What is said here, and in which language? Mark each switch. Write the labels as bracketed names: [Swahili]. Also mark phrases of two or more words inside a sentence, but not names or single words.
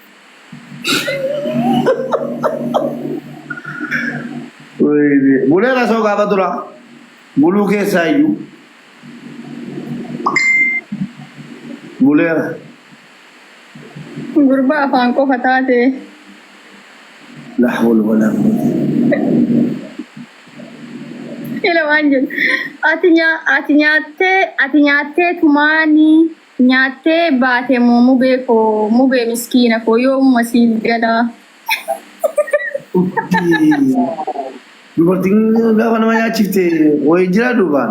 [Oromo] bulee rasoo gaafa dura buluu keessaa iyyuu buleera Gurbaa afaan qofa taate. [Arabic] لا حول ولا قوة [Oromo] Ila waan jedhu ati nyaattee tumaanii nyaattee baate moo mubee miskiina koo yoomuma siin gala. dubartiin gaafa nama nyaachifte wayii jira duubaan